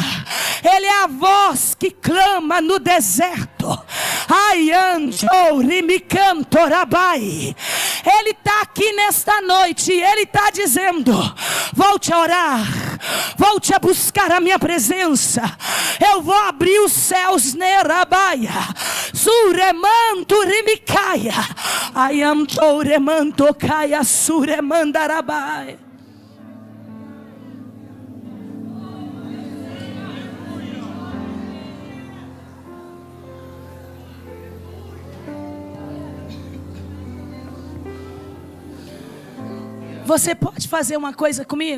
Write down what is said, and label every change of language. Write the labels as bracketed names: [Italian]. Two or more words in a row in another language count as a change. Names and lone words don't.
[Portuguese] Ele é a voz que clama no deserto. Ai, anjorimicantorabai. Ele está aqui nesta noite e Ele está dizendo, volte a orar, volte a buscar a minha presença. Eu vou abrir os céus, nerabaia, suremanturimicaya, ayamtoremantokaya, suremandarabai. Você pode fazer uma coisa comigo?